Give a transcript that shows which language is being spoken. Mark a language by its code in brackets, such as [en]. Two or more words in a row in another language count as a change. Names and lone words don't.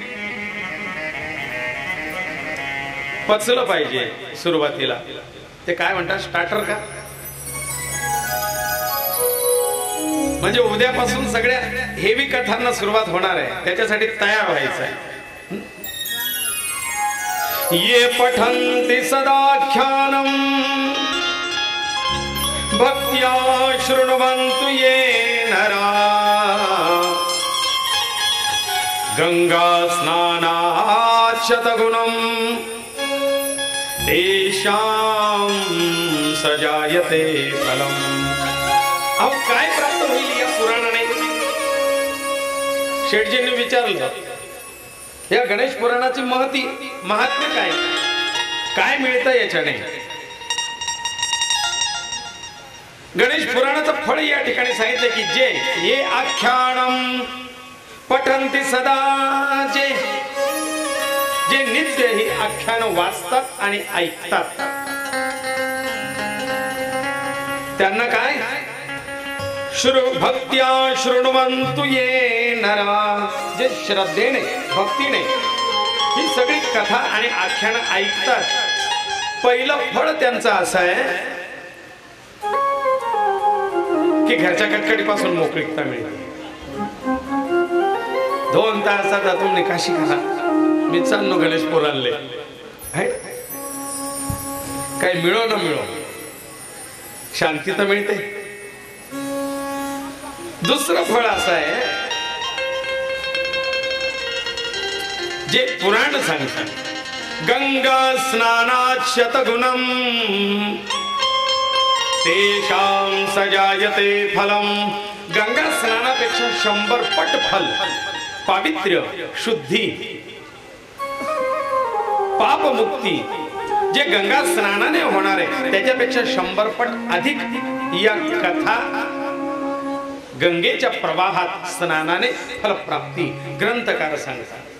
[mr] पचलं पाहिजे सुरुवातीला. ते काय म्हणतात, स्टार्टर का, म्हणजे उद्यापासून सगळ्या हेवी कथांना सुरुवात होणार आहे, त्याच्यासाठी तयार व्हायचं आहे. [sa] ये पठन्ति सदाख्यानं भक्त्या शृण्वन्तु ये नरा गंगा स्नानात् शतगुणं तेषां सजायते फलम्. [mr] अहो काय प्राप्त होईल या पुराणाने? शेठजींनी विचारलं, या गणेश पुराणाची महात्म्य काय, काय मिळतं याच्याने? गणेश पुराणाचं फळ या ठिकाणी सांगितलं की जे [sa] ये आख्यानम पठन्ति सदा, [mr] जे जे नित्य ही आख्यान वाचतात आणि ऐकतात त्यांना काय, [sa] भक्त्या शृण्वन्तु ये नरा, [mr] जे श्रद्धेने भक्तीने ही सगळी कथा आणि आख्यान ऐकतात, पहिलं फळ त्यांचं असं आहे की घरच्या कटकटीपासून मोकळीकता मिळते. 2 तासात तुम्ही काशी करा, मी चाललो गणेश पुराणले, काय मिळो न मिळो शांती तर मिळते. दुसरं फळ असं आहे जे पुराण सांगतात, [sa] गंगा स्नानात् शतगुणं तेषां सजायते फलम. [mr] गंगा स्नानापेक्षा 100 पट फल, पावित्र्य, शुद्धी, पापमुक्ती जे गंगा स्नानाने होणार आहे त्याच्यापेक्षा 100 पट अधिक या कथा गंगेच्या प्रवाहात स्नानाने फलप्राप्ती ग्रंथकार सांगतात.